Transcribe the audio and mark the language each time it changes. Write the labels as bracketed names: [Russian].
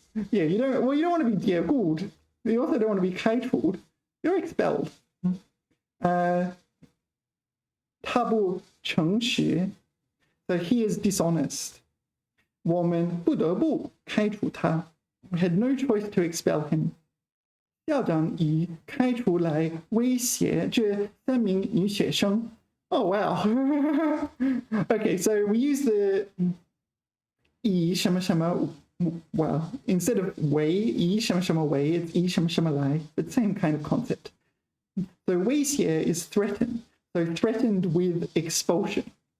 [English] Yeah, you don't want to be 解雇. You also don't want to be 开除. You're expelled. [Chinese] 他不诚实. [English] So he is dishonest. [Chinese] 我们不得不开除他. [English] We had no choice to expel him. [Chinese] 校长以开除来威胁这3名女学生. [English] Oh, wow. Okay, so we use the 以什么什么, well, instead of 为以什么什么为, it's 以什么什么来, but same kind of concept. So 威胁 is threaten. So threatened with expulsion.